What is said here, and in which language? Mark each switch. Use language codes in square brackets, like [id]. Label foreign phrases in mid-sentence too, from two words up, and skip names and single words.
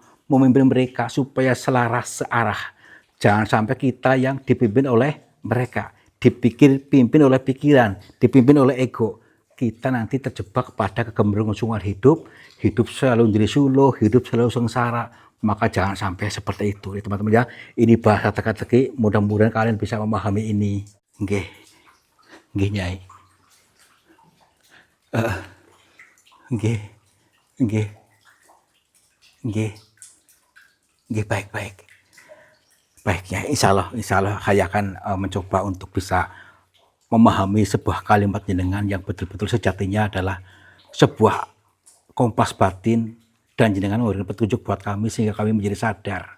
[id] Memimpin mereka supaya selaras searah. Jangan sampai kita yang dipimpin oleh mereka, dipimpin oleh pikiran, dipimpin oleh ego. Kita nanti terjebak pada kegemerlungsungan hidup selalu menjadi suluh, hidup selalu sengsara. Maka jangan sampai seperti itu, teman-teman ya. Ini bahasa teka-teki, mudah-mudahan kalian bisa memahami ini. [jv] Nggih. Nggih, Nyai. Nggih. Nggih. Nggih. Nggih, [id] baik. Baik ya, insya Allah saya akan mencoba untuk bisa memahami sebuah kalimat jenengan yang betul-betul sejatinya adalah sebuah kompas batin, dan jenengan memberikan petunjuk buat kami sehingga kami menjadi sadar.